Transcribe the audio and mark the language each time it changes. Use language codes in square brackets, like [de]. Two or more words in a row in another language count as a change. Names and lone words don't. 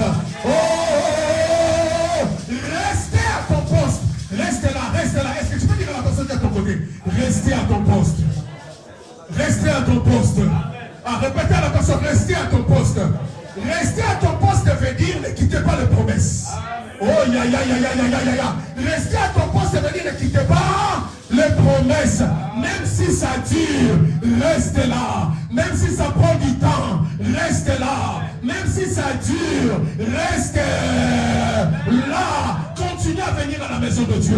[fr] Oh, restez à ton poste. Restez là, restez là. Est-ce que tu peux dire à la personne qui est à ton côté? Restez à ton poste. Restez à ton poste. Ah, répétez à la personne, restez à ton poste. Rester à ton poste veut dire ne quittez pas les promesses. Oh, ya, ya, ya, ya, ya, ya, ya. Rester à ton poste veut dire ne quittez pas les promesses. Même si ça dure, restez là. Même si ça prend du temps, restez là. Même si ça dure, restez là. Continuez à venir à la maison de Dieu.